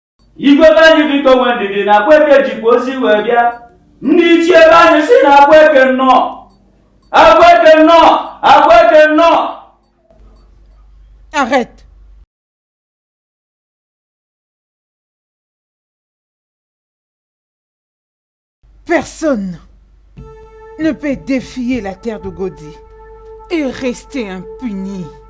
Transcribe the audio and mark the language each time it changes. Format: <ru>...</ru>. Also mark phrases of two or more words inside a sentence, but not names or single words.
<ig>Igwe banyị biko nwe ndidi na kweke jikwa ozi wee bịa. Ndị ichie banyị si na kweke nnọọ. Akweke nnọọ, akweke nnọọ.</ig> <fr>Arrête. Personne ne peut défier la terre de Godi et rester impuni.</fr>